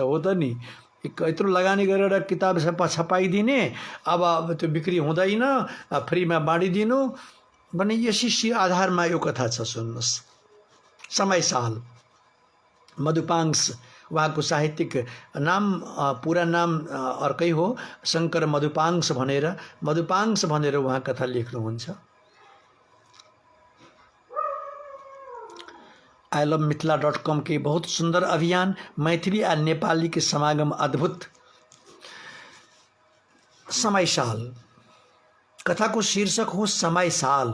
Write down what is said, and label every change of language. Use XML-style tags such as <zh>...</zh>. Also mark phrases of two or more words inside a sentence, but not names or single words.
<ne>हो त नि, यत्रो लगानी गरेर किताब छपाइदिने, अब त्यो बिक्री हुँदैन, फ्रीमा बाँडिदिनु भने यसै आधारमा यो कथा छ। सुन्नुहोस्, समय साल मधुपांश। उहाँको साहित्यिक नाम, पुरा नाम अर्कै हो, शङ्कर मधुपांश भनेर उहाँ कथा लेख्नुहुन्छ।</ne> <en>I love</en> <mai>मिथिला.com के बहुत सुंदर अभियान, मैथिली आ नेपाली के समागम अद्भुत।</mai> <ne>समय साल कथा को शीर्षक हो समय साल।</ne>